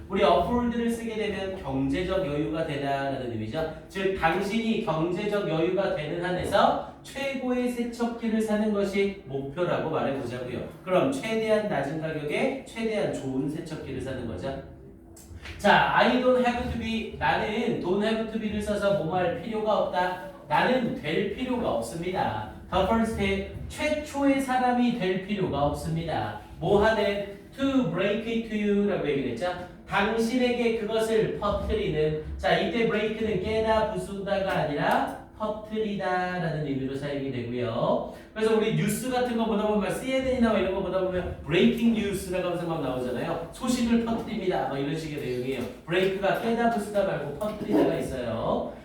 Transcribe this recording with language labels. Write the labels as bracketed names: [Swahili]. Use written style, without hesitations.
[Korean] 우리 afford를 쓰게 되면 경제적 여유가 되다라는 의미죠. 즉, 당신이 경제적 여유가 되는 한에서 최고의 세척기를 사는 것이 목표라고 말해보자고요. 그럼 최대한 낮은 가격에 최대한 좋은 세척기를 사는 거죠. 자, [English] I don't have to be, [Korean] 나는 [English] don't have to be [Korean] 를 써서 뭐뭐 할 필요가 없다. 나는 될 필요가 없습니다. [English] The first step, [Korean] 최초의 사람이 될 필요가 없습니다. 뭐 하는? [English] To break it to you 라고 얘기를 했죠. [Korean] 당신에게 그것을 퍼뜨리는. 자, 이때 break는 깨다 부수다가 아니라 퍼뜨리다 라는 의미로 사용이 되고요. 그래서 우리 뉴스 같은 거 보다 보면 CNN이나 이런 거 보다 보면 브레이킹 뉴스라고 하면서 막 나오잖아요. 소식을 퍼뜨립니다. 뭐 이런 식의 내용이에요. 브레이크가 깨다 부수다 말고 퍼뜨리다가 있어요.